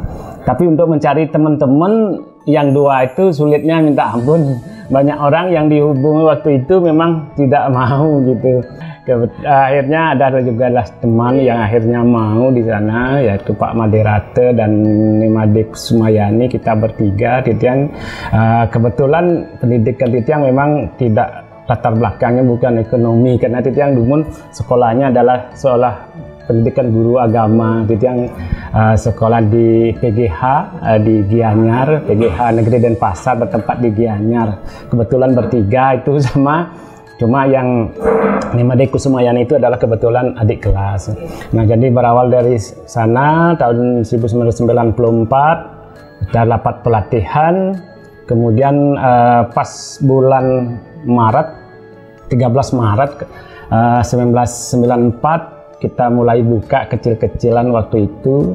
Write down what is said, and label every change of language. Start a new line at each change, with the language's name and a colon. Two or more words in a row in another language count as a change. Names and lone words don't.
Indonesian: Tapi untuk mencari teman-teman yang 2 itu sulitnya minta ampun. Banyak orang yang dihubungi waktu itu memang tidak mau gitu. Akhirnya ada juga teman yang akhirnya mau di sana, yaitu Pak Maderate dan Nimade Sumayani. Kita bertiga. Titiang kebetulan pendidikan Titiang memang tidak, latar belakangnya bukan ekonomi, karena
Balinese: Titiang Dumun
Indonesian: sekolahnya adalah sekolah pendidikan guru agama. Titiang sekolah di PGH di Gianyar, PGH Negeri Denpasar bertempat di Gianyar. Kebetulan bertiga itu sama, cuma yang Nimade Kusumayani itu adalah kebetulan adik kelas. Nah, jadi berawal dari sana tahun 1994 kita dapat pelatihan. Kemudian pas bulan Maret, 13 Maret 1994 kita mulai buka kecil-kecilan waktu itu.